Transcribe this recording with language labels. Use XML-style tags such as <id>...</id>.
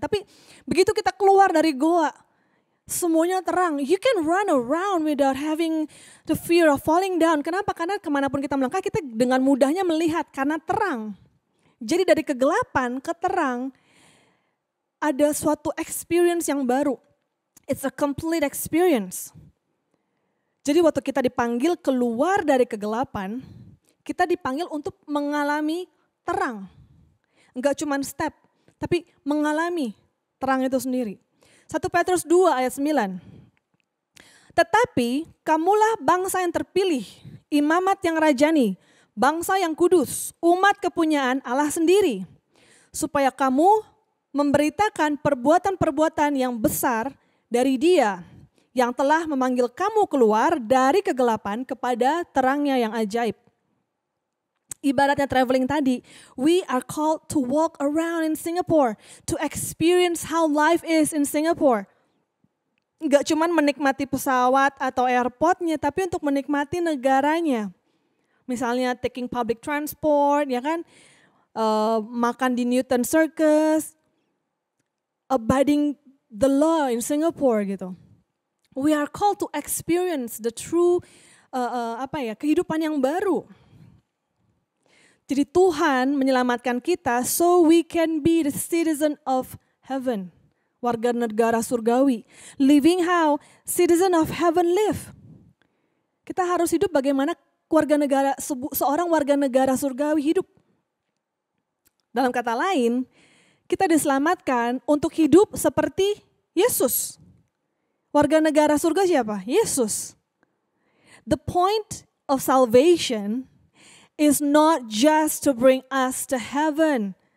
<id>Tapi begitu kita keluar dari goa, semuanya terang.</id> <en>You can run around without having the fear of falling down.</en> <id>Kenapa? Karena kemanapun kita melangkah kita dengan mudahnya melihat karena terang. Jadi dari kegelapan ke terang ada suatu experience yang baru.</id> <en>It's a complete experience.</en> <id>Jadi waktu kita dipanggil keluar dari kegelapan, kita dipanggil untuk mengalami terang. Enggak cuma step, tapi mengalami terang itu sendiri. 1 Petrus 2 ayat 9. Tetapi kamulah bangsa yang terpilih, imamat yang rajani, bangsa yang kudus, umat kepunyaan Allah sendiri. Supaya kamu memberitakan perbuatan-perbuatan yang besar dari Dia yang telah memanggil kamu keluar dari kegelapan kepada terangnya yang ajaib.</id> <en>Ibaratnya traveling tadi, we are called to walk around in Singapore, to experience how life is in Singapore.</en> <id>Enggak cuma menikmati pesawat atau airportnya, tapi untuk menikmati negaranya.</id> <en>Misalnya taking public transport,</en> <id>ya kan, makan di</id> <en>Newton Circus, abiding the law in Singapore gitu. We are called to experience the true</en> <id>kehidupan yang baru. Jadi Tuhan menyelamatkan kita</id> <en>so we can be the citizen of heaven.</en> <id>Warga negara surgawi.</id> <en>Living how citizen of heaven live.</en> <id>Kita harus hidup bagaimana seorang warga negara surgawi hidup. Dalam kata lain, kita diselamatkan untuk hidup seperti Yesus. Warga negara surga siapa? Yesus.</id> <en>The point of salvation is not just to bring us to heaven.</en>